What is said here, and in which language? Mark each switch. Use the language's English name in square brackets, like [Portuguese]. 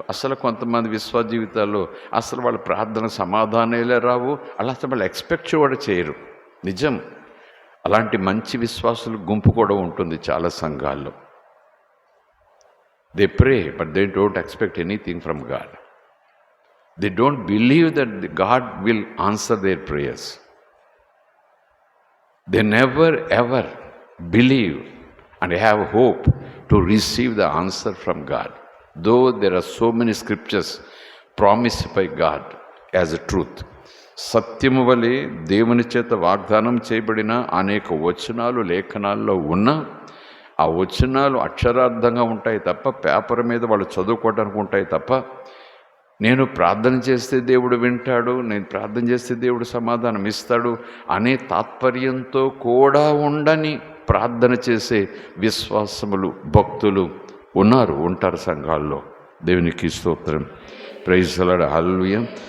[Telugu] అసలు కొంతమంది విశ్వాస జీవితాల్లో అసలు వాళ్ళ ప్రార్థన సమాధానాలే రావు, అలా అసలు వాళ్ళు ఎక్స్పెక్ట్ కూడా చేయరు. నిజం. అలాంటి మంచి విశ్వాసుల గుంపు కూడా ఉంటుంది చాలా సంఘాల్లో. [English] They pray but they don't expect anything from God. They don't believe that God will answer their prayers. They never ever believe and have hope to receive the answer from God. Though there are so many scriptures promised by God as a truth. [Telugu] సత్యము వలె దేవుని చేత వాగ్దానం చేయబడిన అనేక వచనాలు లేఖనాల్లో ఉన్న ఆ వచనాలు అక్షరార్థంగా ఉంటాయి తప్ప, పేపర్ మీద వాళ్ళు చదువుకోవడానికి ఉంటాయి తప్ప, నేను ప్రార్థన చేస్తే దేవుడు వింటాడు, నేను ప్రార్థన చేస్తే దేవుడు సమాధానం ఇస్తాడు అనే తాత్పర్యంతో కూడా ఉండని ప్రార్థన చేసే విశ్వాసములు, భక్తులు ఉంటారు సంఘాల్లో. దేవునికి స్తోత్రం. [English] Praise the Lord. [Telugu] హల్లెలూయా.